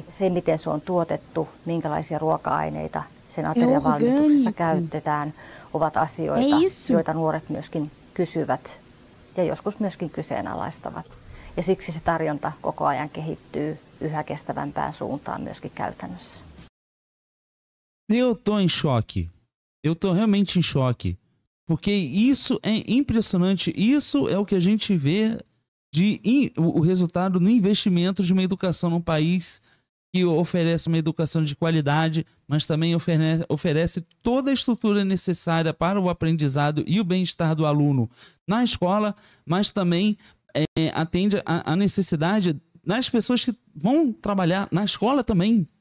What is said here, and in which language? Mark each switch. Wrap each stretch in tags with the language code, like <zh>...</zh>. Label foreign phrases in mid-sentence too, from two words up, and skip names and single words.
<fi>Se, miten se on tuotettu, minkälaisia ruoka-aineita sen aterian valmistuksessa käytetään, ovat asioita, joita nuoret myöskin kysyvät ja joskus myöskin kyseenalaistavat. Ja siksi se tarjonta koko ajan kehittyy yhä kestävämpään suuntaan myöskin käytännössä.</fi> <pt>Eu tô em choque. Eu tô realmente em choque. Porque isso é impressionante. Isso é o que a gente vê o resultado no investimento de uma educação num país que oferece uma educação de qualidade, mas também oferece toda a estrutura necessária para o aprendizado e o bem-estar do aluno na escola, mas também atende a necessidade das pessoas que vão trabalhar na escola também.</pt>